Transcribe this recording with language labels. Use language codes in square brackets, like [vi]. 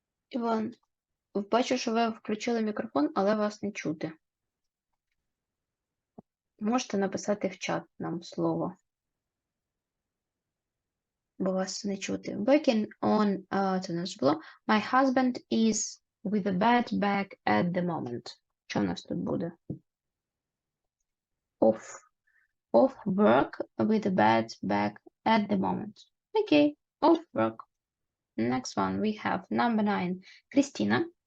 [uk] Іван, бачу, що ви включили мікрофон, але вас не чути. Можете написати в чат нам слово. Бо вас не чути. [en] Working on, [uk] це наш було. [en] My husband is with a bad back at the moment. [uk] Що в нас тут буде? [en] Off off work with a bad back at the moment. Okay, off work. Next one we have number 9. Christina.